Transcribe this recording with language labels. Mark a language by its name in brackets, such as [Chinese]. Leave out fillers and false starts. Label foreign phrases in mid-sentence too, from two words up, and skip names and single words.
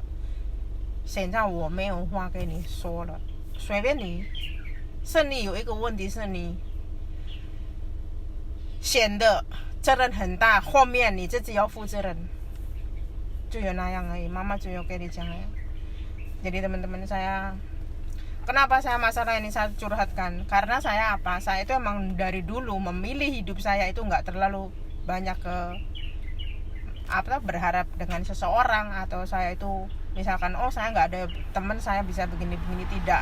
[Chinese] 现在我没有话跟你说了，随便你。是你有一个问题是你显得责任很大，后面你自己要负责任，就有那样而已。妈妈就有跟你讲 ya. [Indonesian] Jadi teman-teman saya, kenapa saya masalah ini saya curhatkan? Karena saya saya itu emang dari dulu memilih hidup saya itu nggak terlalu banyak berharap dengan seseorang, atau saya itu misalkan saya nggak ada teman saya bisa begini-begini, tidak.